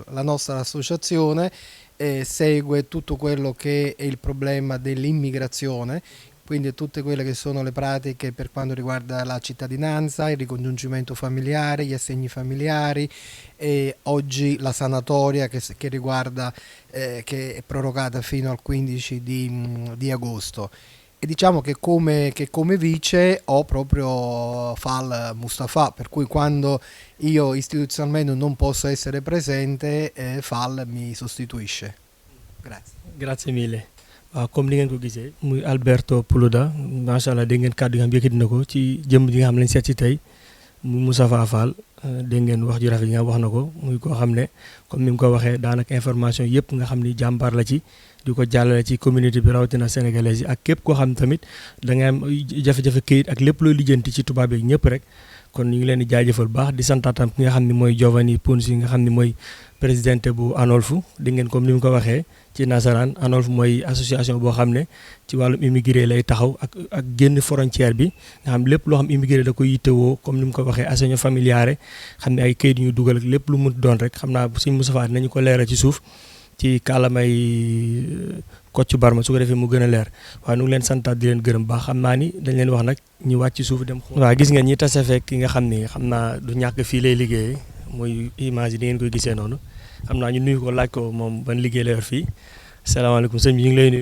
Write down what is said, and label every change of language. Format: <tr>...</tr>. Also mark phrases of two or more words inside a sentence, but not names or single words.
<it>La nostra associazione segue tutto quello che è il problema dell'immigrazione, quindi tutte quelle che sono le pratiche per quanto riguarda la cittadinanza, il ricongiungimento familiare, gli assegni familiari e oggi la sanatoria che riguarda, che è prorogata fino al 15 di agosto. E diciamo che come vice ho proprio Fal Mustafa, per cui quando io istituzionalmente non posso essere presente, Fal mi sostituisce. Grazie. Grazie mille.</it> <wo>waaw comme ni ngeen ko gisee muy Alberto Plouda</wo> <ar>ما شاء الله</ar> <wo>dégg ngeen kàddu yi nga xam yëkkati na ko ci jëm ji nga xam lañ seet ci tey mu Moustapha Fall dégg ngeen wax ju rafet yi nga wax na ko muy koo xam ne comme ni mu ko waxee daanaka information yëpp nga xam ni jàmbaar la ci di ko jàllale ci communauté bi rawatina sénégalaise yi ak képp koo xam tamit da nga am jafe-jafe këyit ak lépp looy lijjanti ci tubaab yi ñëpp rek kon ñu ngi leen di jaajëfal baax di santaatam ki nga xam ne mooy Giovanni Punzi nga xam ne mooy présidente bu ANOLF di ngeen comme ni mu ko waxee ci nasaraan ANOLF mooy association boo xam ne ci wàllum immigré lay taxaw ak génn frontière bi nga xam lépp loo xam immigré da ko yittewoo comme ni mu ko waxee</wo> <it>assegno familiare</it> <wo>xam ne ay kayit yu ñu dugal ak lépp lu mu doon rek xam naa Sëñ Moustapha nañu ko leeral ci suuf ci kàllamay Kocc Barma su ko defee mu gën a leer waaye nu ngi leen santaat di leen gërëm baax xam naa ni dañ leen wax nag ñu wàcc ci suuf dem xool. waaw gis ngeen ñi tase fekk ki nga xam ni xam naa du ñàkk fii lay liggéeyee muy image yi di ngeen koy gisee noonu xam naa ñu nuyu ko laaj ko moom ban liggéey la yor fii salaamaaleykum sëñ bi ñu ngi lay nuyu.</wo>